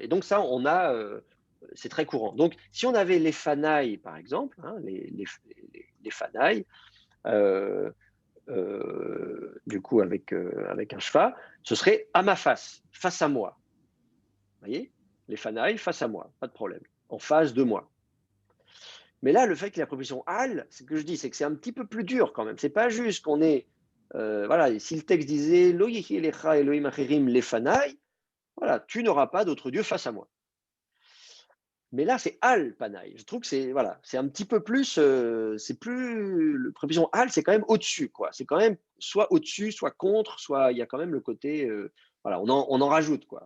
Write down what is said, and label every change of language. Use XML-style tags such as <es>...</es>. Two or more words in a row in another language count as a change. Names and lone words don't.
<fr>Et donc ça, on a, c'est très courant. Donc si on avait les fanailles par exemple, hein, les fanailles, du coup avec un cheval, ce serait à ma face, face à moi. Vous voyez, les fanailles face à moi, pas de problème, en face de moi. Mais là, le fait qu'il y ait la préposition al, c'est ce que je dis, c'est que c'est un petit peu plus dur quand même. C'est pas juste qu'on est, voilà, si le texte disait</fr> <he>לא יהיה לך אלוהים אחרים</he> <fr>les fanailles, voilà, tu n'auras pas d'autre Dieu face à moi. Mais là, c'est</fr> <he>על פניי.</he> <fr>Je trouve que c'est voilà, c'est un petit peu plus, c'est plus le préposition al, c'est quand même au-dessus, quoi. C'est quand même soit au-dessus, soit contre, soit il y a quand même le côté, voilà, on en rajoute, quoi.</fr>